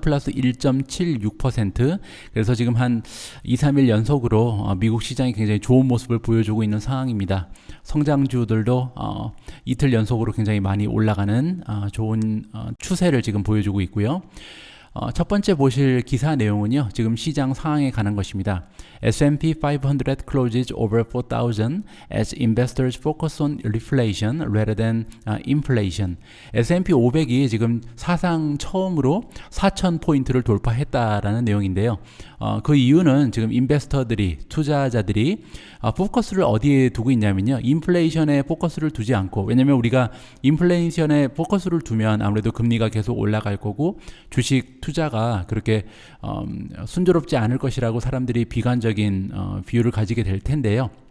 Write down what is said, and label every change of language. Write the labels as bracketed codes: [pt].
[ko] 플러스 1.76%. 그래서 지금 한 2, 3일 연속으로 미국 시장이 굉장히 좋은 모습을 보여주고 있는 상황입니다. 성장주들도 이틀 연속으로 굉장히 많이 올라가는 좋은 추세를 지금 보여주고 있고요. 첫 번째 보실 기사 내용은요, 지금 시장 상황에 관한 것입니다. [en] S&P 500 closes over 4,000 as investors focus on reflation rather than inflation. [ko] S&P 500이 지금 사상 처음으로 4,000포인트를 돌파했다라는 내용인데요. 그 이유는 지금 인베스터들이, 투자자들이 포커스를 어디에 두고 있냐면요, 인플레이션에 포커스를 두지 않고, 왜냐면 우리가 인플레이션에 포커스를 두면 아무래도 금리가 계속 올라갈 거고 주식 투자가 그렇게 순조롭지 않을 것이라고 사람들이 비관적인 비유를 가지게 될 텐데요.